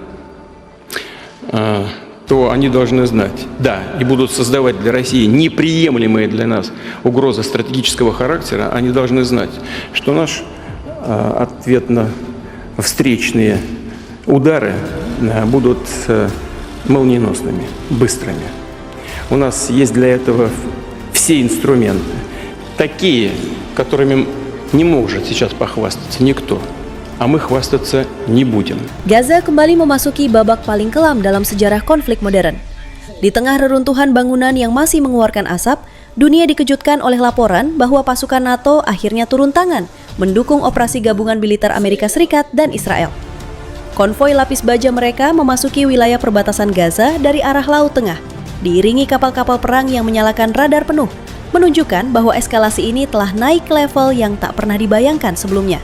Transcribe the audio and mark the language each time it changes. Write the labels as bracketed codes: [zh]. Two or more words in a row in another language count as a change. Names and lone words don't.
[ru] то они должны знать, да, и будут создавать для России неприемлемые для нас угрозы стратегического характера, они должны знать, что наш ответно-встречные удары будут молниеносными, быстрыми. У нас есть для этого все инструменты, такие, которыми не может сейчас похвастаться никто, а мы хвастаться не будем. [id] Gaza kembali memasuki babak paling kelam dalam sejarah konflik modern. Di tengah reruntuhan bangunan yang masih mengeluarkan asap, dunia dikejutkan oleh laporan bahwa pasukan NATO akhirnya turun tangan mendukung operasi gabungan militer Amerika Serikat dan Israel. Konvoi lapis baja mereka memasuki wilayah perbatasan Gaza dari arah Laut Tengah, diiringi kapal-kapal perang yang menyalakan radar penuh, menunjukkan bahwa eskalasi ini telah naik ke level yang tak pernah dibayangkan sebelumnya.